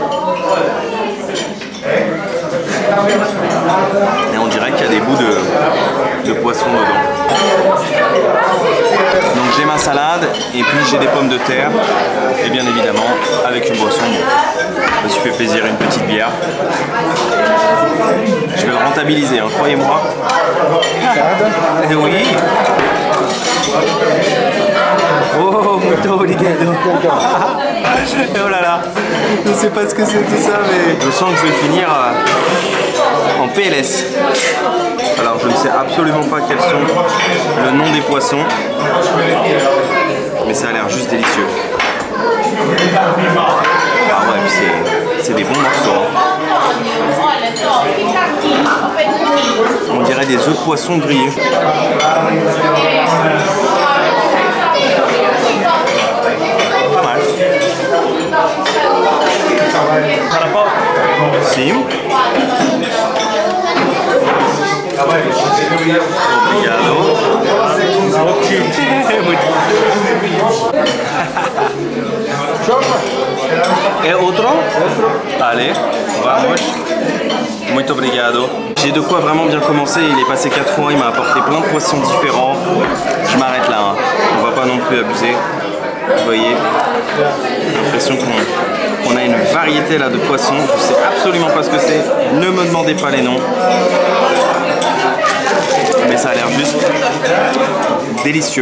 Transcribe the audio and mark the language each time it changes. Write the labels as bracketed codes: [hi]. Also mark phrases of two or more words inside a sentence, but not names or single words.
[fr] Et on dirait qu'il y a des bouts de poisson dedans. Donc j'ai ma salade et puis j'ai des pommes de terre et bien évidemment avec une boisson. Je me suis fait plaisir, une petite bière. Je vais le rentabiliser, hein, croyez-moi. Et oui. [pt] Oh, muito obrigado. [fr] Oh là là, je sais pas ce que c'est tout ça, mais je sens que je vais finir en PLS. Alors je ne sais absolument pas quels sont le nom des poissons, mais ça a l'air juste délicieux. Ah ouais, puis c'est des bons morceaux. On dirait des œufs de poisson grillés. [pt] Sim. Obrigado. [fr] Et autre? Allez, [pt] vamos. Muito obrigado. [fr] J'ai de quoi vraiment bien commencer. Il est passé 4 fois, il m'a apporté plein de poissons différents. Je m'arrête là, hein. On va pas non plus abuser. Vous voyez, j'ai l'impression qu'on a une variété là de poissons. Je sais absolument pas ce que c'est. Ne me demandez pas les noms. Mais ça a l'air juste délicieux.